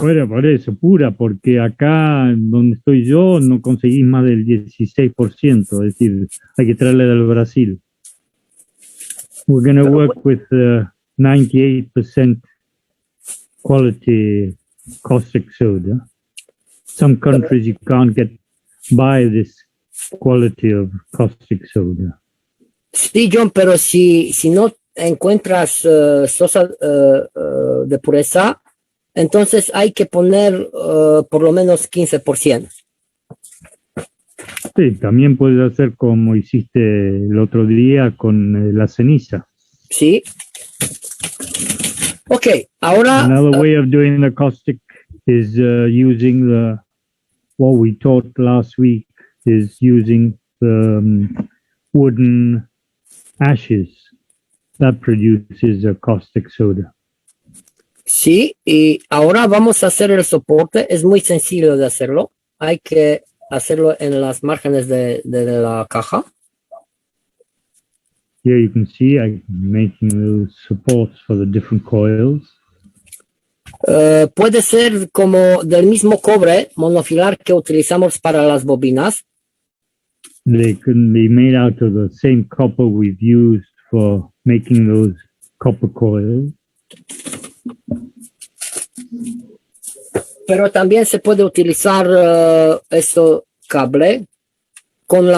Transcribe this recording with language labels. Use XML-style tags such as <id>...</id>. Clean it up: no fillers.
<es>Bueno, por eso, pura, porque acá donde estoy yo no conseguís más del 16%, es decir, hay que traerle del Brasil.</es> <en>We're going to work with 98% quality caustic soda. Some countries you can't buy this quality of caustic soda.</en> <es>Sí, John, pero si no encuentras sosa de pureza, entonces hay que poner por lo menos 15%. Sí, también puedes hacer como hiciste el otro día con la ceniza. Sí. Ok, ahora...</es> <en>Another way of doing the caustic is using what we taught last week is using the wooden ashes. That produces a caustic soda.</en> <es>Sí, y ahora vamos a hacer el soporte. Es muy sencillo de hacerlo. Hay que hacerlo en las márgenes de la caja.</es> <en>Here you can see I'm making those supports for the different coils.</en> <es>Puede ser como del mismo cobre monofilar que utilizamos para las bobinas.</es> <en>They can be made out of the same copper we've used for making those copper coils.</en> <es>Pero también se puede utilizar este cable con la</es>